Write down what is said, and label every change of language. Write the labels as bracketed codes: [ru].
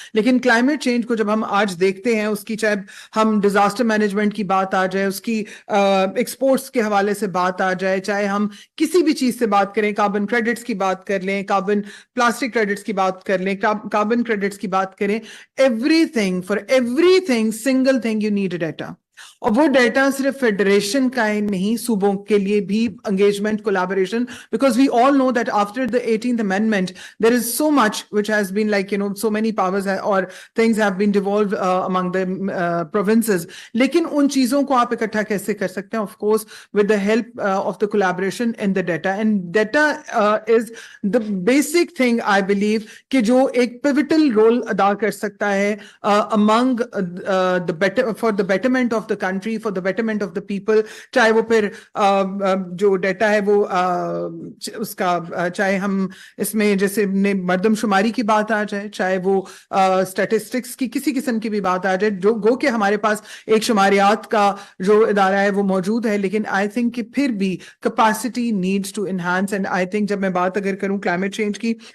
[hi] लेकिन climate change को जब हम आज देखते हैं, उसकी चाहे हम डिजास्टर मैनेजमेंट की बात आ जाए, उसकी एक्सपोर्ट्स के हवाले से बात आ जाए, चाहे हम किसी भी चीज से बात करें, कार्बन क्रेडिट्स की बात कर लें, कार्बन प्लास्टिक क्रेडिट्स की बात कर लें, कार्बन क्रेडिट्स की बात करें, [en] Everything, for everything, single thing you need data. [hi] और वो डाटा सिर्फ फेडरेशन का ही नहीं, सूबों के लिए भी engagement, collaboration, [en] Because we all know that after the 18th amendment there is so much which has been like, so many powers or things have been devolved among the provinces. [hi] लेकिन उन चीजों को आप इकट्ठा कैसे कर सकते हैं? [en] Of course with the help of the collaboration in the data, and data is the basic thing I believe [hi] कि जो एक [en] pivotal role [hi] अदा कर सकता है [en] among for the betterment of the country, for the betterment of the people. [hi] चाहे वो फिर जो डेटा है वो उसका, चाहे हम इसमें जैसे मर्दमशुमारी की बात आ जाए, चाहे वो स्टैटिस्टिक्स की किसी किस्म की भी बात आ जाए, जो गो के हमारे पास एक शुमारियात का जो इदारा है वो मौजूद है, लेकिन आई थिंक कि फिर भी [en] Capacity needs to enhance. And I think [hi] जब मैं बात अगर करूं क्लाइमेट चेंज की,